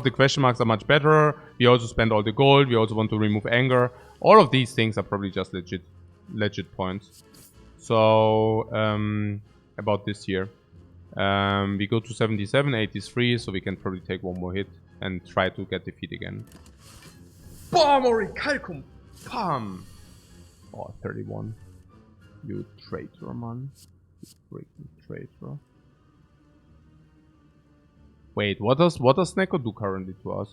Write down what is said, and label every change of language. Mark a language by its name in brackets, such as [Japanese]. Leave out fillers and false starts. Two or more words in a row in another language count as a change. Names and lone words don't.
[English] The question marks are much better. We also spend all the gold. We also want to remove anger. All of these things are probably just legit points. So about this here, we go to 77, 83, so we can probably take one more hit and try to get the feat again. Bam! Orichalcum! Bam! Oh, 31. You traitor, man. You freaking traitor. Wait, what does Snecko do currently to us?